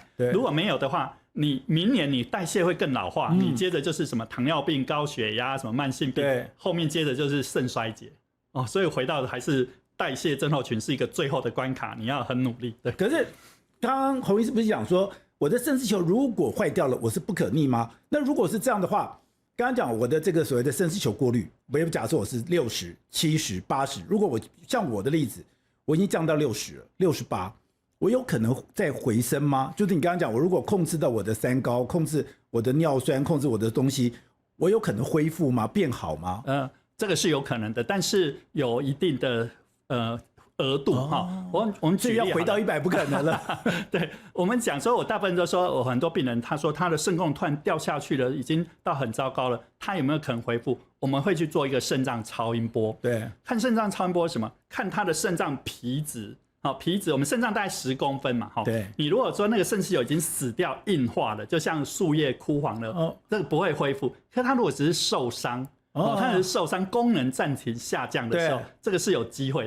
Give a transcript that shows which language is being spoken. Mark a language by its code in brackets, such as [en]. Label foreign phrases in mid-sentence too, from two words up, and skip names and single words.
[zh] 如果沒有的話，你明年你代謝會更老化，你接着就是什麼糖尿病、高血壓、什麼慢性病，後面接着就是腎衰竭。所以回到的還是代謝症候群是一個最後的關卡，你要很努力。對，可是剛剛洪醫師不是講說，我的腎絲球如果壞掉了，我是不可逆嗎？那如果是這樣的話，剛剛講我的這個所謂的腎絲球過濾，我假設我是60、70、80，如果我像我的例子，我已經降到60了、68，我有可能再回升嗎？就是你剛剛講，我如果控制到我的3高，控制我的尿酸，控制我的東西，我有可能恢復嗎？變好嗎？這個是有可能的，但是有一定的額度哈，我們舉例要回到100不可能了。對，我們講說，我大部分都說，我很多病人他說他的腎功能突然掉下去了，已經到很糟糕了，他有沒有可能恢復？我們會去做一個腎臟超音波，對，看腎臟超音波是什麼？看他的腎臟皮質，皮質我們腎臟大概10公分嘛，對，你如果說那個腎絲球已經死掉硬化了，就像樹葉枯黃了，這個不會恢復。可是他如果只是受傷，它是受傷，功能暫停下降的時候，這個是有機會的。